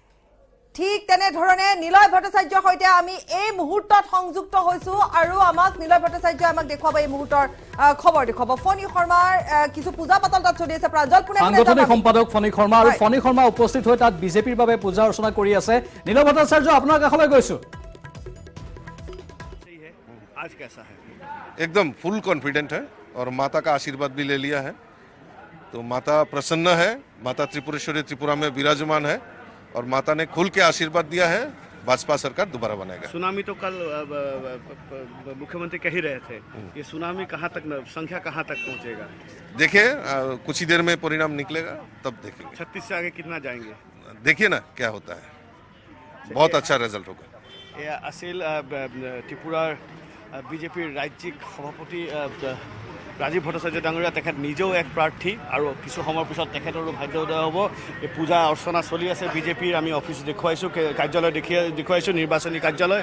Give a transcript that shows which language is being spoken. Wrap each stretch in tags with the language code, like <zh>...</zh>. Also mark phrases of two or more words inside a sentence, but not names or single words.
<as>ঠিক তেনেধৰণে নিলয় ভট্টাচাৰ্যৰ সৈতে আমি এই মুহূৰ্তত সংযুক্ত হৈছো আৰু আমাক নিলয় ভট্টাচাৰ্যই আমাক দেখুৱাব এই মুহূৰ্তৰ খবৰ দেখুৱাব। ফণী শৰ্মাৰ কিছু পূজা পাতল তাত চলি আছে। প্ৰাঞ্জল পুনে সাংগঠনিক সম্পাদক ফণী শৰ্মা, আৰু ফণী শৰ্মা উপস্থিত হৈ তাত বিজেপিৰ বাবে পূজা অৰ্চনা কৰি আছে। নিলয় ভট্টাচাৰ্য, আপোনাৰ কাষলৈ গৈছো।</as> <hi>एकदम</hi> <en>full confident</en> <hi>है और माता का आशीर्वाद भी ले लिया है, तो माता प्रसन्न है। माता त्रिपुरेश्वरी त्रिपुरा में विराजमान है और माता ने खुल के आशीर्वाद दिया है, भाजपा सरकार दोबारा बनाएगा। सुनामी तो कल मुख्यमंत्री कह ही रहे थे, ये सुनामी कहाँ तक, संख्या कहाँ तक पहुँचेगा? देखिए कुछ ही देर में परिणाम निकलेगा, तब देखेंगे 36 से आगे कितना जाएंगे। देखिए ना क्या होता है, बहुत अच्छा रिजल्ट होगा।</hi> <as>এয়া আছিল ত্ৰিপুৰাৰ বিজেপিৰ ৰাজ্যিক সভাপতি ৰাজীৱ ভট্টাচাৰ্য ডাঙৰীয়া। তেখেত নিজেও এক প্ৰাৰ্থী আৰু কিছু সময়ৰ পিছত তেখেতৰো ভাগ্য উদয় হ'ব। এই পূজা অৰ্চনা চলি আছে বিজেপিৰ। আমি অফিচ দেখুৱাইছোঁ, কাৰ্যালয় দেখুৱাইছোঁ, নিৰ্বাচনী কাৰ্যালয়।</as>